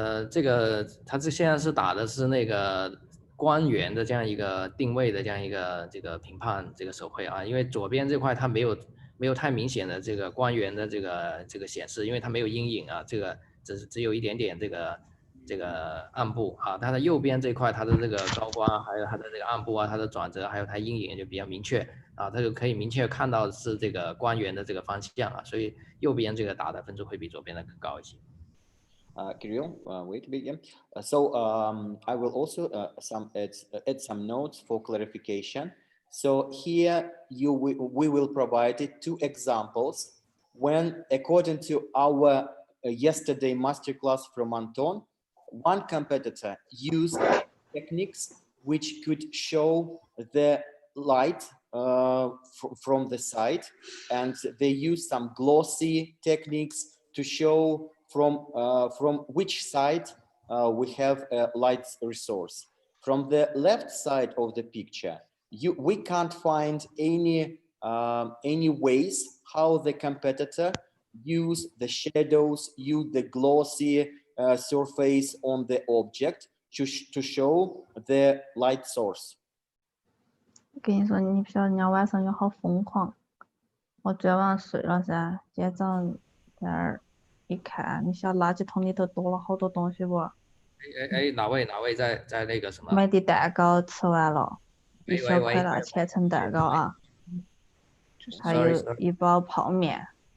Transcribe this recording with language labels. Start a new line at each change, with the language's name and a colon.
Chinese: 这个它现在是打的是那个光源的这样一个定位的这样一个这个评判这个手绘啊，因为左边这块它没有太明显的这个光源的这个显示，因为它没有阴影啊，这个只有一点点这个暗部啊，它的右边这块它的这个高光，还有它的这个暗部啊，它的转折，还有它阴影就比较明确啊，它就可以明确看到是这个光源的这个方向啊，所以右边这个打的分数会比左边的更高一些。
English: Carry on. Wait a bit. Yeah. I will also add some notes for clarification. So here we will provide 2 examples when, according to our yesterday masterclass from Anton, one competitor used techniques which could show the light from the side, and they use some glossy techniques to show from which side we have a light resource. From the left side of the picture, we can't find any ways how the competitor use the shadows, use the glossy surface on the object to show the light source.
Chinese: 我跟你说，你不晓得人家晚上就好疯狂。我昨晚睡了噻，今天早上在那儿一看，你晓得垃圾桶里头多了好多东西不？哪位在那个什么？买的蛋糕吃完了，一小块那千层蛋糕啊，还有一包泡面。